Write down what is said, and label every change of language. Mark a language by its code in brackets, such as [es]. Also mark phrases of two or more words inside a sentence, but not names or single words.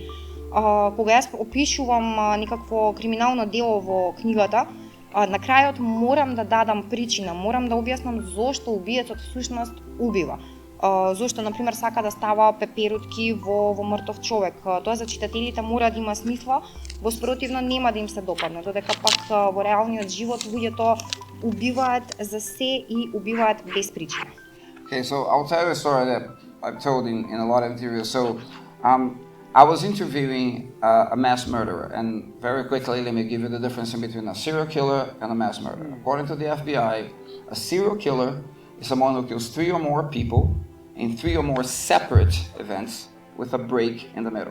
[mk] Кога јас опишувам некакво криминално дело во книгата, на крајот морам да дадам причина, морам да објаснам зошто убиецот всушност убива. Зошто, например, сака да става пеперутки во мртов човек. Тоа за читателите мора да има смисла, во спротивно нема да им се допадне, додека пак во реалниот живот луѓето убиваат за се и убиваат без причина. [en] Okay, so I'll tell you a story that I've told in a lot of interviews. So I was interviewing a mass murderer, and very quickly let me give you the difference between a serial killer and a mass murderer. According to the FBI, a serial killer is someone who kills 3 or more people in 3 or more separate events with a break in the middle.